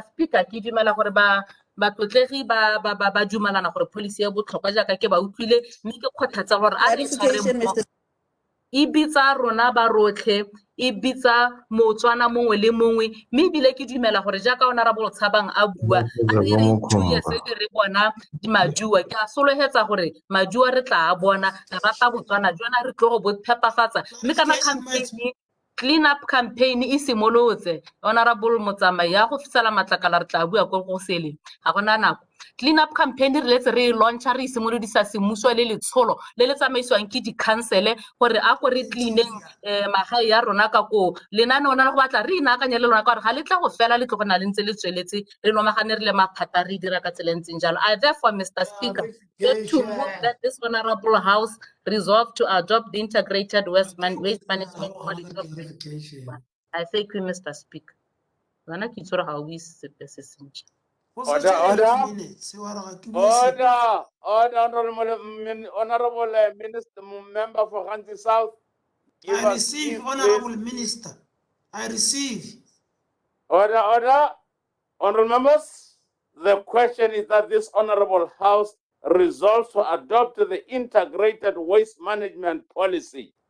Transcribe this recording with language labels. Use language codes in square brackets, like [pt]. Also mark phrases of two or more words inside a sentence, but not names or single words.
[tn] Speaker ke dumela gore ba tlotlegi ba dumalana gore policy ya botlhokwa jaaka ke ba utlwile mme ke kgothatsa gore a re tshware e bitsa rona ba rotlhe e bitsa Motswana mongwe le mongwe mme ebile ke dumela gore jaaka honorable Tshabang a bua a re 2 years ke re bona di maduwa ke a solohetsa gore maduwa re tla a bona re rata Botswana jona re tlo go bo phepafatsa mme kana [en] campaign clean up campaign [tn] e simolotse honorable Motsamai ya go fitsela matlakala re tla bua go sele ga gona nako [en] clean up campaign [tn] re letse re launcha re simolodisa semuso le letsholo le le tsamaiswang ke di council gore a go re cleaneng magae ya rona ka ko lenane ona go batla re inaakanye le lona ka gore ga le tla go fela le tlo go na le ntse le tsweletse re nomagane re le maphata re dira ka tselentseng jalo. [en] I therefore Mr. Speaker to move that this honorable house resolve to adopt the integrated waste management policy. I thank you Mr. Speaker. [tn] Wana ke tsore ga o ise se sentle. [en] Order, honorable minister, member for Hansi South. I receive, honorable minister. I receive. Order. Honorable members, the question is that this honorable house resolves to adopt the integrated waste management policy.